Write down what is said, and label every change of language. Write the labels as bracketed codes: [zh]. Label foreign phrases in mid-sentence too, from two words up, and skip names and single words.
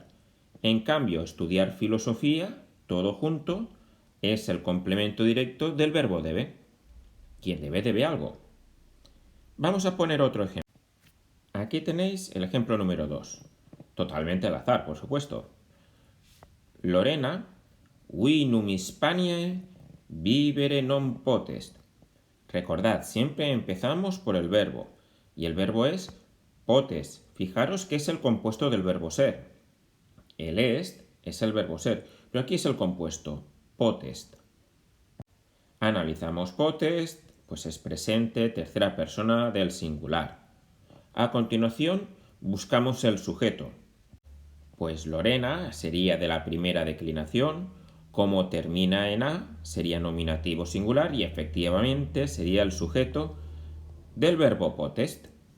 [es] En cambio, estudiar filosofía, todo junto, es el complemento directo del verbo debe. Quien debe, debe algo. Vamos a poner otro ejemplo. Aquí tenéis el ejemplo número 2. Totalmente al azar, por supuesto. Lorena, [la] vinum Hispaniae vivere non potest. [es] Recordad, siempre empezamos por el verbo. Y el verbo es potest. Fijaros que es el compuesto del verbo ser. El est es el verbo ser, pero aquí es el compuesto, potest. Analizamos potest, pues es presente, tercera persona del singular. A continuación, buscamos el sujeto. Pues Lorena sería de la primera declinación, como termina en a, sería nominativo singular y efectivamente sería el sujeto del verbo potest.